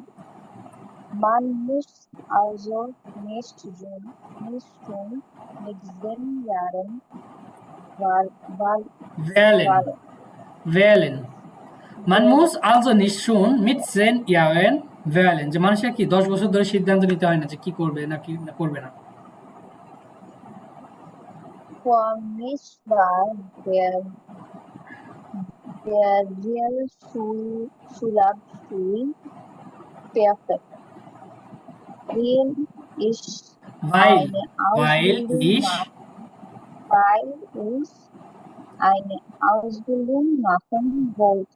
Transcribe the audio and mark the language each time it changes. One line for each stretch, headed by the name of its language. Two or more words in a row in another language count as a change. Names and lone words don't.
German: Man muss also nicht schon mit 10 Jahren wählen. Man muss also nicht schon mit 10 Jahren wählen,
Bangla: যে মানুষের কি 10 বছর ধরে সিদ্ধান্ত নিতে হয় না যে কি করবে না কি করবে না।
German: For mich war der Realschulabschluss perfekt, weil ich eine Ausbildung machen wollte.